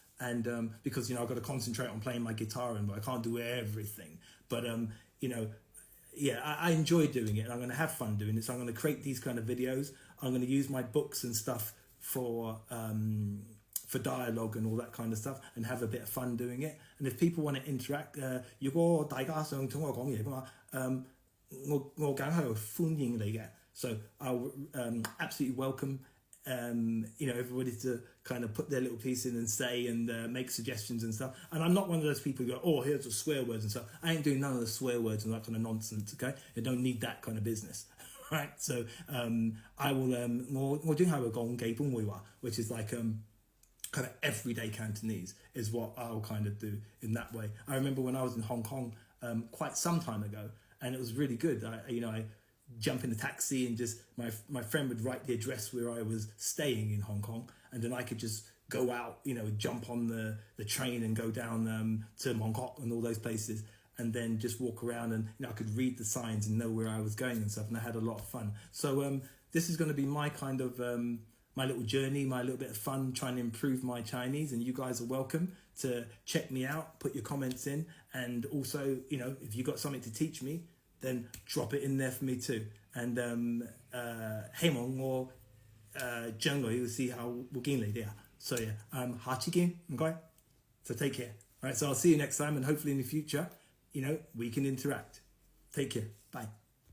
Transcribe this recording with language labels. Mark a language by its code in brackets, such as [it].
[en] And because, I've got to concentrate on playing my guitar, and I can't do everything. But, I enjoy doing it, and I'm going to have fun doing it. So I'm going to create these kind of videos. I'm going to use my books and stuff for dialogue and all that kind of stuff, and have a bit of fun doing it. And if people want to interact, [yue] 如果大家想同我講嘢嘅話，我梗係歡迎你嘅. [en] So I'll absolutely welcome everybody to kind of put their little piece in and say and make suggestions and stuff. And I'm not one of those people who go, here's the swear words and stuff. I ain't doing none of the swear words and that kind of nonsense, okay? I don't need that kind of business, right? So I will, [yue] 我專係會講基本會話, [en] which is like kind of everyday Cantonese is what I'll kind of do in that way. I remember when I was in Hong Kong quite some time ago, and it was really good. I jump in the taxi and just my friend would write the address where I was staying in Hong Kong, and then I could just go out, jump on the train and go down to Mongkok and all those places, and then just walk around, and I could read the signs and know where I was going and stuff, and I had a lot of fun. So this is going to be my kind of my little journey, my little bit of fun trying to improve my Chinese, and you guys are welcome to check me out, put your comments in, and also, if you got something to teach me, then drop it in there for me too. [yue] And 希望我將來要試下會見你哋啊. [en] So yeah, [yue] 下次見, 唔該. [en] So take care. All right, so I'll see you next time, and hopefully in the future, we can interact. Take care. Bye.